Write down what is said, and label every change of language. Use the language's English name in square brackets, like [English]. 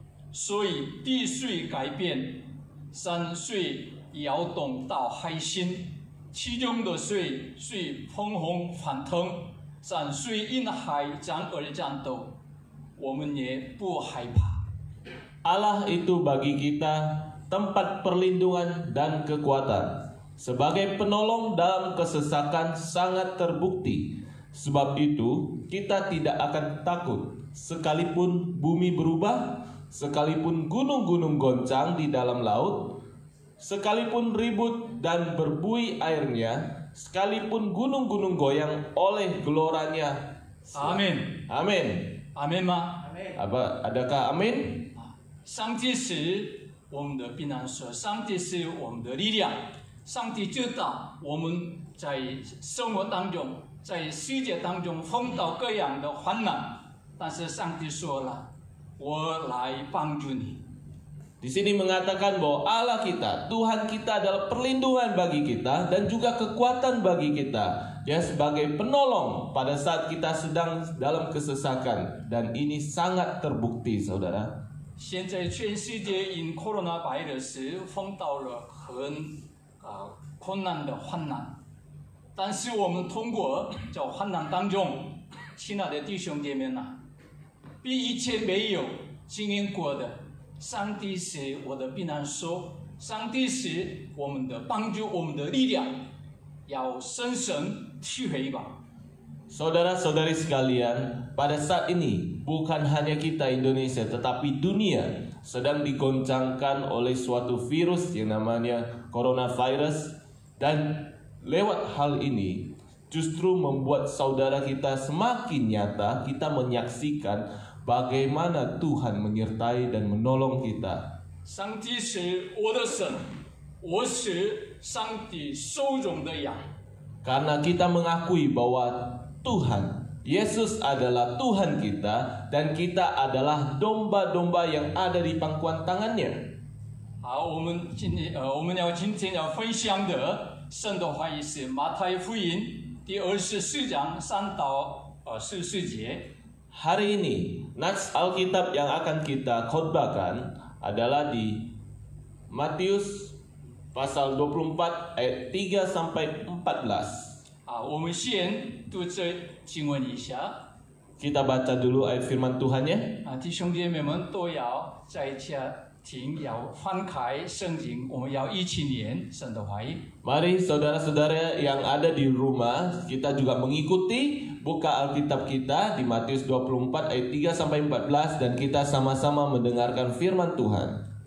[Chinese] 所以地水改变，山水摇动到海心，其中的水砰砰翻腾，山水因海涨而战斗，我们也不害怕。 [Indonesian] Allah itu bagi kita tempat perlindungan dan kekuatan. Sebagai penolong dalam kesesakan sangat terbukti. Sebab itu kita tidak akan takut. Sekalipun bumi berubah, sekalipun gunung-gunung goncang di dalam laut, sekalipun ribut dan berbuih airnya, sekalipun gunung-gunung goyang oleh geloranya. Amin. Amin. [Chinese] Amin 吗？ [Indonesian] Adakah amin? [Chinese] 上帝是我们的避难所，上帝是我们的力量。上帝知道我们在生活当中，在世界当中碰到各样的患难，但是上帝说了，我来帮助你。 [Indonesian] Di sini mengatakan bahwa Allah kita, Tuhan kita adalah perlindungan bagi kita dan juga kekuatan bagi kita. Dia sebagai penolong pada saat kita sedang dalam kesesakan, dan ini sangat terbukti, saudara. [Chinese] 现在全世界因 coronavirus 碰到了很困难的患难，但是我们通过在患难当中，亲爱的弟兄姐妹呐，比以前没有经验过的，上帝是我的避难所，上帝是我们的帮助，我们的力量，要深深体会吧。 [Indonesian] Saudara-saudari sekalian, pada saat ini bukan hanya kita Indonesia tetapi dunia sedang digoncangkan oleh suatu virus yang namanya coronavirus, dan lewat hal ini justru membuat saudara kita semakin nyata kita menyaksikan bagaimana Tuhan menyertai dan menolong kita. [Chinese] 上帝是我的神，我是上帝手中的羊。 [Indonesian] Karena kita mengakui bahwa Tuhan. Yesus adalah Tuhan kita dan kita adalah domba-domba yang ada di pangkuan tangannya. [Chinese] 好，我们今天要分享的圣的话语是马太福音第24章3到14节。 [Indonesian] Hari ini nats Alkitab yang akan kita khotbahkan adalah di Matius pasal 24 ayat 3 sampai 14. [Chinese] 好，我们先读这经文一下。 [Indonesian] Kita baca dulu ayat firman Tuhannya. [Chinese] 弟兄姐妹们都要在家庭要翻开圣经，我们要一起念神的话语。 [Indonesian] Mari saudara-saudara yang ada di rumah, kita juga mengikuti buka Alkitab kita di Matius 24 ayat 3 sampai 14 dan kita sama-sama mendengarkan firman Tuhan.